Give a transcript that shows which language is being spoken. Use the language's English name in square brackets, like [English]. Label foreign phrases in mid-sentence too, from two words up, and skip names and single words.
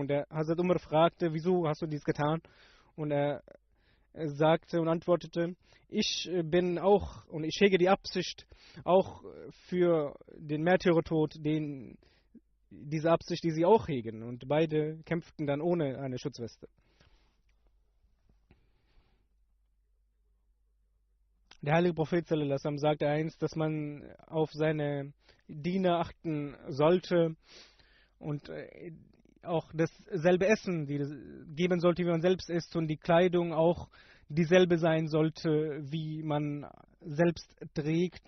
[German] Und der Hazrat Umar fragte, wieso hast du dies getan? Und er sagte und antwortete, ich bin auch und ich hege die Absicht auch für den Märtyrertod, diese Absicht, die sie auch hegen. Und beide kämpften dann ohne eine Schutzweste. Der heilige Prophet [Arabic] صلى الله عليه وسلم [German] sagte einst, dass man auf seine Diener achten sollte und auch dasselbe Essen geben sollte, wie man selbst isst, und die Kleidung auch dieselbe sein sollte, wie man selbst trägt.